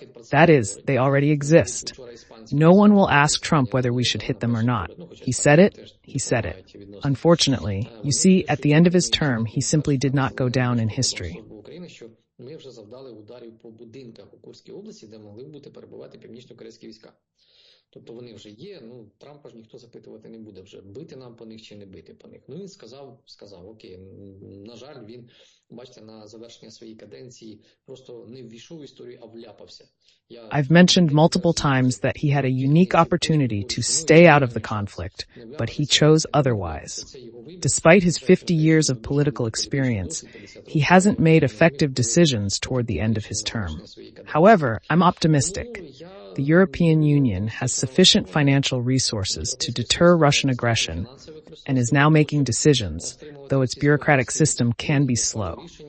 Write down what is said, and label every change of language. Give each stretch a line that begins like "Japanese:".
English: That is, they already exist. No one will ask Trump whether we should hit them or not. He said it, he said it. Unfortunately, you see, at the end of his term, he simply did not go down in history.
Ukrainian: Ми вже завдали ударів по будинках у Курській області, де могли бути перебувати північно-корейські війська. Тобто вони вже є, Трампа ж ніхто запитувати не буде вже, бити нам по них чи не бити по них. Він сказав, окей, на жаль, він, бачите, на завершення своєї каденції просто не ввійшов в історію, а вляпався.
English: I've mentioned multiple times that he had a unique opportunity to stay out of the conflict, but he chose otherwise. Despite his 50 years of political experience, he hasn't made effective decisions toward the end of his term. However, I'm optimistic. The European Union has sufficient financial resources to deter Russian aggression and is now making decisions, though its bureaucratic system can be slow.